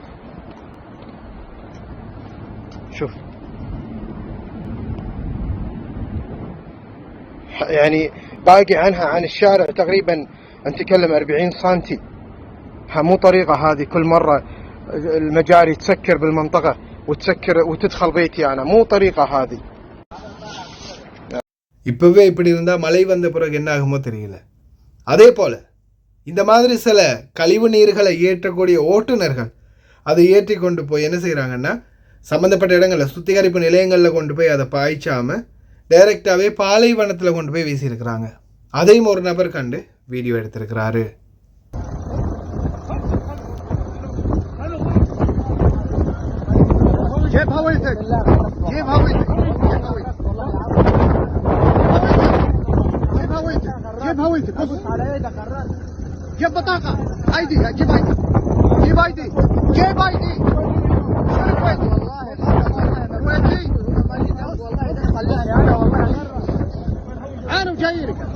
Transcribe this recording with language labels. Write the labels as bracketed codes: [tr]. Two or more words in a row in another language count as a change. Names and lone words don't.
[ar] شوف يعني باقي عنها عن الشارع تقريبا نتكلم 40 سنتي. مو طريقة هذه كل مرة المجاري تسكر بالمنطقة وتسكر وتدخل بيتي أنا، مو طريقة هذه. [ta] இப்போவே இப்படி இருந்தால் மழை வந்த பிறகு என்ன ஆகுமோ தெரியல. அதே போல் இந்த மாதிரி சில கழிவு நீர்களை ஏற்றக்கூடிய ஓட்டுநர்கள் அதை ஏற்றி கொண்டு போய் என்ன செய்கிறாங்கன்னா, சம்மந்தப்பட்ட இடங்களில் சுத்திகரிப்பு நிலையங்களில் கொண்டு போய் அதை பாய்ச்சாமல் டைரெக்டாகவே பாலைவனத்தில் கொண்டு போய் வீசியிருக்கிறாங்க. அதையும் ஒரு நபர் கண்டு வீடியோ எடுத்திருக்கிறாரு. [ar] جيب بطاقة ايدي، جيب ايدي، جيب ايدي، جيب ايدي، انا وجايلك.